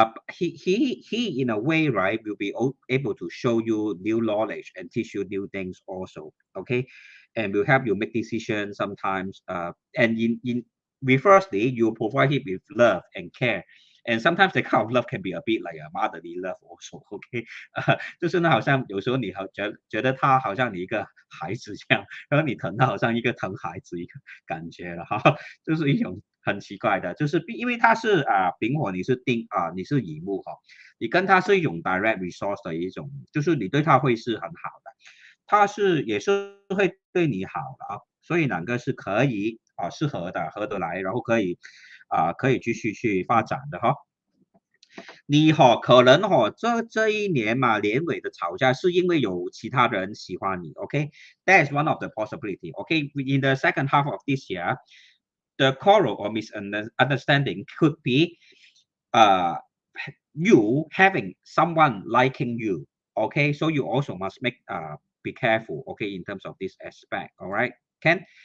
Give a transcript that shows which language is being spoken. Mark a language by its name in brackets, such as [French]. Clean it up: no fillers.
[English] He in a way, right, will be able to show you new knowledge and teach you new things also. Okay, and will help you make decisions sometimes. And in reversely, you provide him with love and care. And sometimes the kind of love can be a bit like a motherly love also. [Chinese] OK，就是呢，好像有时候你觉得他好像你一个孩子这样，然后你疼他好像一个疼孩子一个感觉了哈，就是一种很奇怪的，就是因为他是丙火，你是乙木哈，你跟他是一种 direct resource 的一种，就是你对他会是很好的，他也是会对你好的啊，所以两个是可以适合的，合得来，然后可以继续去发展的哈。你可能这一年嘛，年尾的吵架是因为有其他人喜欢你，OK？ [English] That is one of the possibility. OK，in the second half of this year, the quarrel or misunderstanding could be uh you having someone liking you. Okay, so you also must be careful. Okay, in terms of this aspect. All right, Ken.